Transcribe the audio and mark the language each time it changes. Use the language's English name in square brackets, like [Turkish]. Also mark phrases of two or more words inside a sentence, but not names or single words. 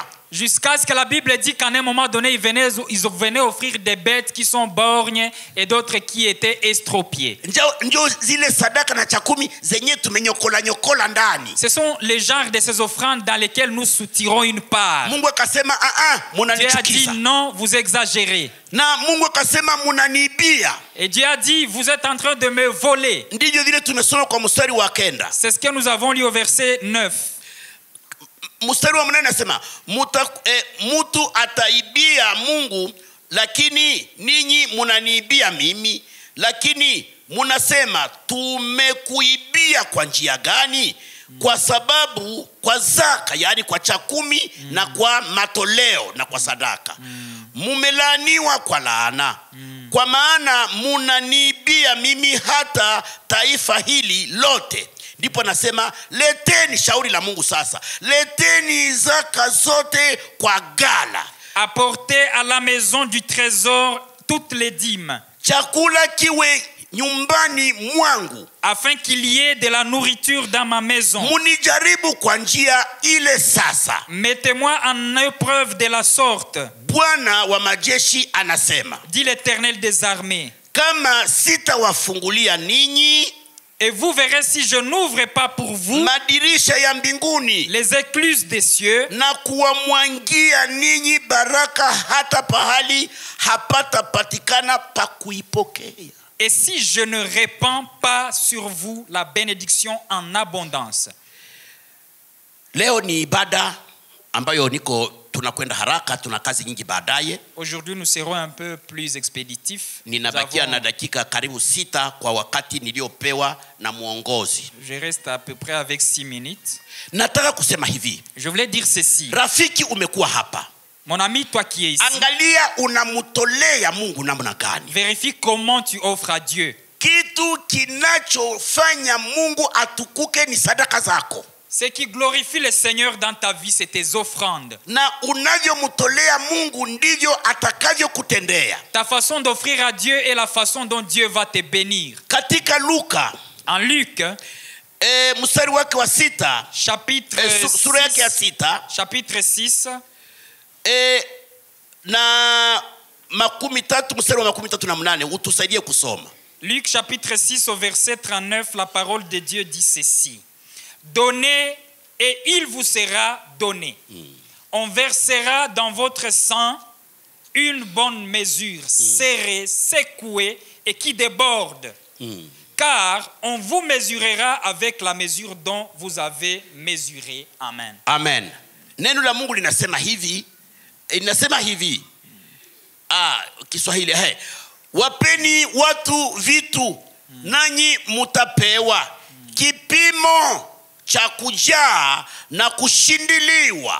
[French] Jusqu'à ce que la Bible dit qu'à un moment donné, ils venaient offrir des bêtes qui sont borgnes et d'autres qui étaient estropiées. Ce sont les genres de ces offrandes dans lesquelles nous soutirons une part. Dieu a dit non, vous exagérez. Et Dieu a dit, vous êtes en train de me voler. C'est ce que nous avons lu au verset 9. [Swahili] Mstari wa 8 nasema mtu ataibia Mungu, lakini ninyi munaniibia mimi. Lakini munasema tumekuibia kwa njia gani? Kwa sababu kwa zaka, yani kwa cha 10 na kwa matoleo na kwa sadaka. Mumelaaniwa kwa laana. Kwa maana munaniibia mimi hata taifa hili lote. Ndipo nasema leteni shauri la Mungu sasa. Leteni zaka zote kwa gala. [French] Apportez à la maison du trésor toutes les dîmes. [Swahili] Chakula kiwe nyumbani mwangu. [French] Afin qu'il y ait de la nourriture dans ma maison. [Swahili] Munijaribu kwa njia ile sasa. [French] Mettez-moi en épreuve de la sorte. [Swahili] Bwana wa majeshi anasema. [French] Dit l'Éternel des armées. [Swahili] kama sitawafungulia ninyi [French] Et vous verrez si je n'ouvre pas pour vous [Swahili] madirisha ya mbinguni [French] les écluses des cieux [Swahili] na kuwamwangia ninyi baraka hata pahali hapata patikana pa kuipokea. [French] et si je ne répands pas sur vous la bénédiction en abondance. [Swahili] Leo ni ibada ambayo tunakwenda haraka, tuna kazi nyingi baadaye. [French] Aujourd'hui nous serons un peu plus expéditifs. [Swahili] Ninabakia na dakika karibu 6 kwa wakati niliopewa na muongozi. [French] Je reste à peu près avec 6 minutes. [Swahili] Nataka kusema hivi. [French] Je voulais dire ceci. [Swahili] Rafiki umekuwa hapa. [French] Mon ami, toi qui es ici, [Swahili] angalia unamutolea Mungu namna gani. [French] vérifie comment tu offres à Dieu. [Swahili] Kitu kinachofanya Mungu atukuke ni sadaka zako. [French] Ce qui glorifie le Seigneur dans ta vie, c'est tes offrandes. [Swahili] Na unavyomtolea Mungu ndivyo atakavyokutendea. [French] Ta façon d'offrir à Dieu est la façon dont Dieu va te bénir. [Swahili] Katika Luka, [French] En Luc, [Swahili] mstari wake wa 6, [French] chapitre [Swahili] sura yake ya 6, [French] chapitre 6, [Swahili] na 13 mstari wa 38, utusaidie kusoma. [French] Luc chapitre 6 au verset 39, la parole de Dieu dit ceci. Donnez et il vous sera donné. On versera dans votre sang une bonne mesure, serrée, secouée et qui déborde. Car on vous mesurera avec la mesure dont vous avez mesuré. Amen. Amen. [Swahili] Neno la Mungu linasema hivi, Kiswahili, wapeni watu vitu nanyi mutapewa kipimo cha kujaa na kushindiliwa.